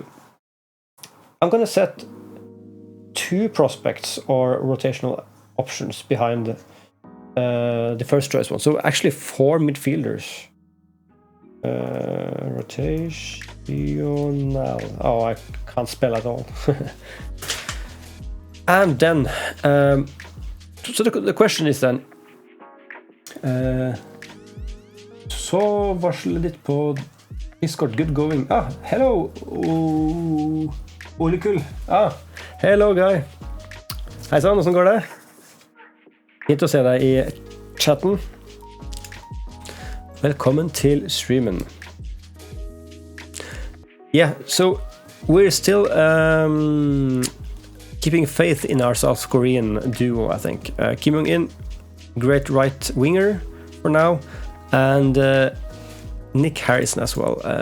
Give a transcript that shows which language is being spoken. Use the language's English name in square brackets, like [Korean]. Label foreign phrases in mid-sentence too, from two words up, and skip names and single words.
[English] I'm going to set 2 prospects or rotational options behind the first choice one. So actually 4 midfielders. Rotational. Oh, I can't spell at all. And then... So the question is then [Norwegian] Så varsle litt på Discord. [English] Good going. Ah, hello Ole Kull. Ah, hello guy. [Norwegian] Hei sann, hvordan går det? Fint å se deg i chatten. Velkommen til streamen. [English] Yeah, so we're still keeping faith in our South Korean duo, I think. Kim Jong-in, great right winger for now, and Nick Harrison as well.